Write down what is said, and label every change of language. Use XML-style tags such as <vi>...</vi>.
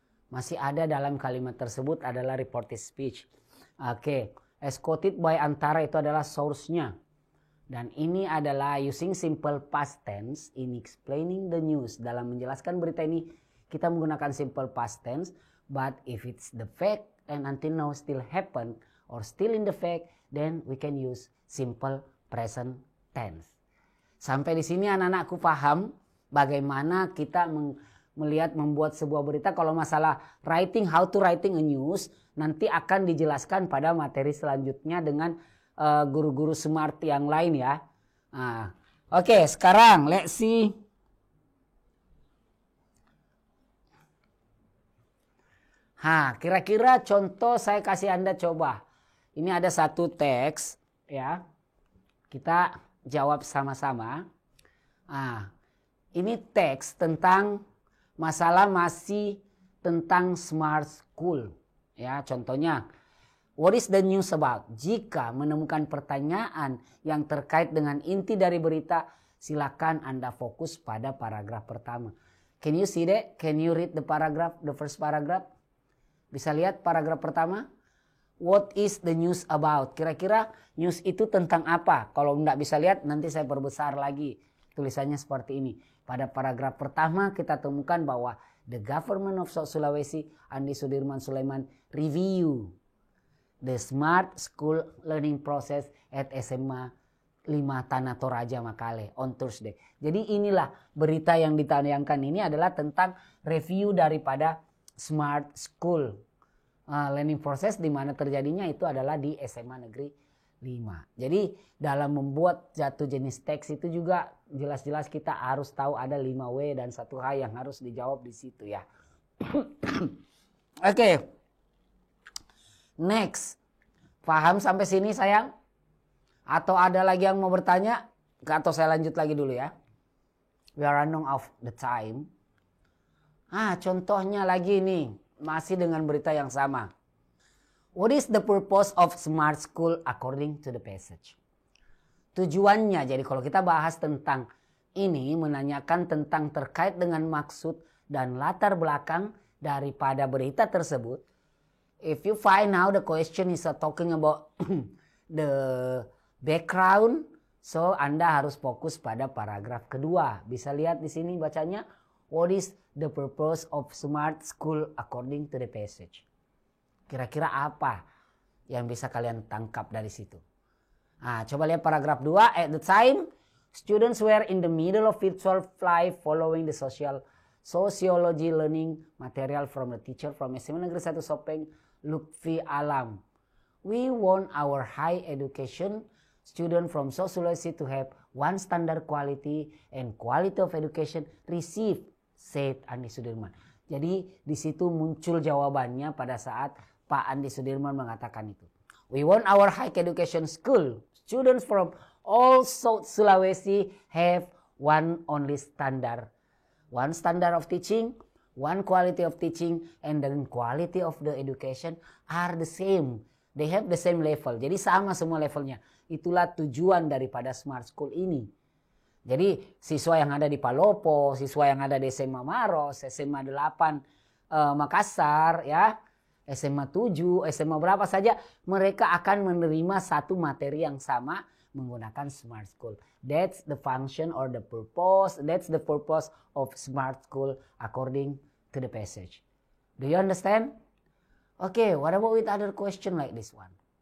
<id>Masih ada dalam kalimat tersebut adalah reported speech. Oke,</id> <en>as quoted by Antara</en> <id>itu adalah source-nya. Dan ini adalah</id> <en>using simple past tense in explaining the news.</en> <id>Dalam menjelaskan berita ini kita menggunakan simple past tense.</id> <en>But if it's the fact and until now still happen or still in the fact, then we can use simple present tense.</en> <id>Sampai di sini anak-anakku paham bagaimana kita melihat membuat sebuah berita. Kalau masalah writing,</id> <en>how to writing a news,</en> <id>nanti akan dijelaskan pada materi selanjutnya dengan guru-guru smart yang lain ya. Oke, sekarang</id> <en>let's see.</en> <id>Kira-kira contoh saya kasih Anda coba. Ini ada satu teks ya. Kita jawab sama-sama. Ini teks tentang masalah masih tentang smart school. Ya, contohnya,</id> <en>what is the news about?</en> <id>Jika menemukan pertanyaan yang terkait dengan inti dari berita, silakan Anda fokus pada paragraf pertama.</id> <en>Can you see that? Can you read the paragraph, the first paragraph?</en> <id>Bisa lihat paragraf pertama?</id> <en>What is the news about?</en> <id>Kira-kira news itu tentang apa? Kalau nggak bisa lihat, nanti saya perbesar lagi. Tulisannya seperti ini. Pada paragraf pertama kita temukan bahwa</id> <en>the government of South Sulawesi, Andi Sudirman Sulaiman, review the smart school learning process at SMA 5 Tanah Toraja Makale on Thursday.</en> <id>Jadi inilah berita yang ditayangkan ini adalah tentang review daripada smart school learning process, di mana terjadinya itu adalah di SMA Negeri 5. Jadi dalam membuat satu jenis teks itu juga jelas-jelas kita harus tahu ada 5W dan 1H yang harus dijawab di situ ya. Oke. Next. Paham sampai sini sayang? Atau ada lagi yang mau bertanya? Atau saya lanjut lagi dulu ya.</id> <en>We are running out of the time.</en> <id>Contohnya lagi nih. Masih dengan berita yang sama.</id> <en>What is the purpose of smart school according to the passage?</en> <id>Tujuannya, jadi kalau kita bahas tentang ini, menanyakan tentang terkait dengan maksud dan latar belakang daripada berita tersebut.</id> <en>If you find out the question is talking about the background, so</en> <id>Anda harus fokus pada paragraf kedua. Bisa lihat di sini bacanya,</id> <en>what is the purpose of smart school according to the passage?</en> <id>Kira-kira apa yang bisa kalian tangkap dari situ? Nah, coba lihat paragraf 2.</id> <en>At the time, students were in the middle of virtual life following the sociology learning material from the teacher from SMA Negeri 1 Sopeng, Lutfi Alam. We want our high education student from sociology to have one standard quality and quality of education received, said Andi Sudirman.</en> <id>Jadi di situ muncul jawabannya pada saat Pak Andi Sudirman mengatakan itu.</id> <en>We want our high education school students from all South Sulawesi have one only standard. One standard of teaching, one quality of teaching, and the quality of the education are the same. They have the same level.</en> <id>Jadi sama semua levelnya. Itulah tujuan daripada smart school ini. Jadi siswa yang ada di Palopo, siswa yang ada di SMA Maros, SMA 8 Makassar, ya, SMA 7, SMA berapa saja, mereka akan menerima satu materi yang sama menggunakan smart school.</id> <en>That's the function or the purpose. That's the purpose of smart school according to the passage. Do you understand? Okay, what about with other question like this one?</en>